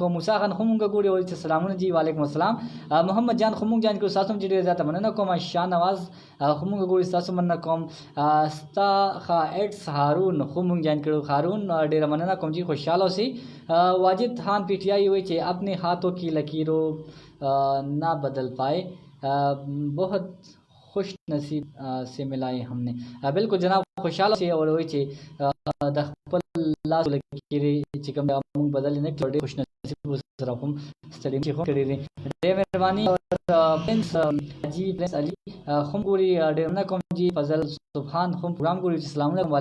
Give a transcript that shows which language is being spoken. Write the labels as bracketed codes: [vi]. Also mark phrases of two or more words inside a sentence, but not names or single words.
[ps] موسی خان خو مونږ ګوري وایي چې سلامونه جی [ar] وعلیکم وعلیکم السلام. [ps] محمد جان خو مونږ جان کړو تاسو هم چې ډېر زیاته مننه کوم. شاه نواز خو مونږ ګوري تاسو مننه کوم. ستا خا ایټس هارون خو مونږ جان کړو. هارون ډېره مننه کوم جی خوشحاله اوسئ. [ur] واجد خان پی ٹی آئی [ps] وایي چې [ur] اپنے ہاتھوں کی لکیروں نہ بدل پائے بہت خوش نصیب سے ملائے ہم نے. [ps] بالکل جناب خوشحاله اوسئ او وایي چې د خپل لاس لکیرې چې کوم موږ بدلې نه کړو ډېر خوش نصیب سره هم ستړي چې هم کړي دي. ډېر مهرباني. پرنس حاجي پرنس علي هم ګوري ډېر مننه کوم جی. فضل سبحان هم پروګرام ګوري چې [ar] السلام علیکم.